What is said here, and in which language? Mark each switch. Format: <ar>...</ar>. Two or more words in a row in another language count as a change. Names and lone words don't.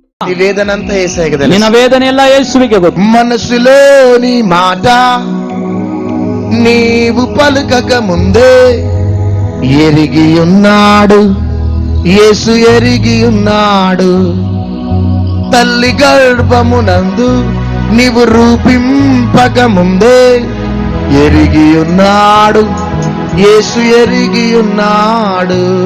<te>ఈ వేదన అంతా యేసయ్యకి తెలుసు.</te> <kn>ನಿನ್ನ ವೇದನೆ ಎಲ್ಲ ಯೇಸುವಿಗೆ ಗೊತ್ತು.</kn> <te>మనసులోని మాట నీవు పలుకక ముందే ఎరిగి ఉన్నాడు యేసు, ఎరిగి ఉన్నాడు. తల్లి గర్భమునందు నీవు రూపింపక ముందే ఎరిగి ఉన్నాడు యేసు, ఎరిగి ఉన్నాడు.</te>